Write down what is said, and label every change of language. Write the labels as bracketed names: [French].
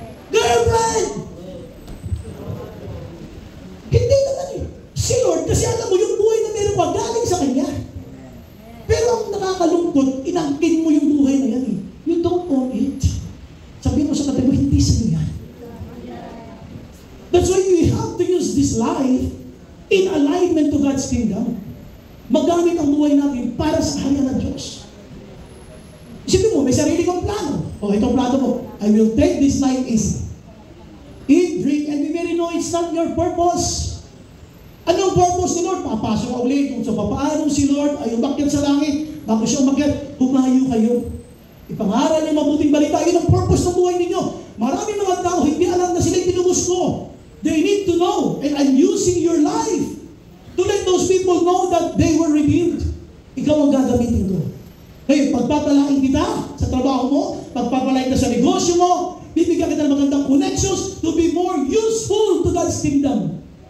[English] Girlfriend! [Filipino] Hindi naman eh. Si Lord, kasi alam mo, yung buhay na meron ka, galing sa Kanya. Pero ang nakakalungkot, inangkin mo yung buhay na yan eh. [English] You don't own it. [Filipino] Sabihin mo sa katabi mo, hindi sa yan. [English] That's why we have to use this life in alignment to God's kingdom. [Filipino] Magamit ang buhay natin para sa kanya ng Diyos. Isipin mo, may sarili kang plano. O, itong plano mo, [English] I will take this life easy. Eat, drink, and be merry. No, it's not your purpose. [Filipino] Anong purpose ni Lord? Papasok ka ulit kung sa papaano si Lord ay umakyat sa langit. Bago siya umakyat, humayo kayo. Ipangaral niyo mabuting balita. Yun ang purpose ng buhay ninyo. Maraming mga tao hindi alam na sila'y tinubos ko. [English] They need to know. And I'm using your life to let those people know that they were redeemed. [Filipino] Ikaw ang gagamitin ko. Ngayon, pagpapalain kita sa trabaho mo, pagpapalain ka sa negosyo mo, bibigyan kita ng magandang connections [English] to be more useful to God's kingdom.